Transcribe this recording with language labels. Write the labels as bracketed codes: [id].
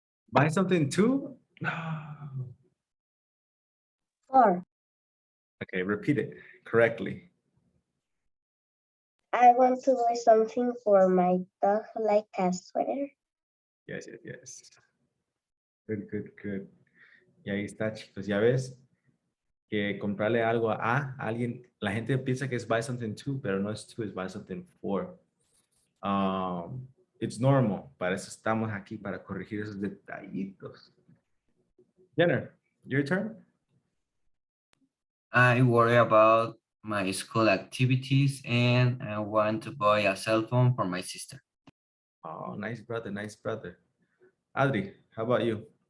[en] Buy something too? For Okay, repeat it correctly. I want to buy something for my dog, like a sweater. Yes. Good. [es] Y ahí está, chicos. Ya ves que comprarle algo a alguien, la gente piensa que es [en] buy something to, [es] pero no es to, es [en] buy something for. It's normal. [es] Para eso estamos aquí, para corregir esos detallitos. [en] Jenner, your turn. I worry about my school activities and I want to buy a cell phone for my sister. Oh, nice brother. Adri, how about you?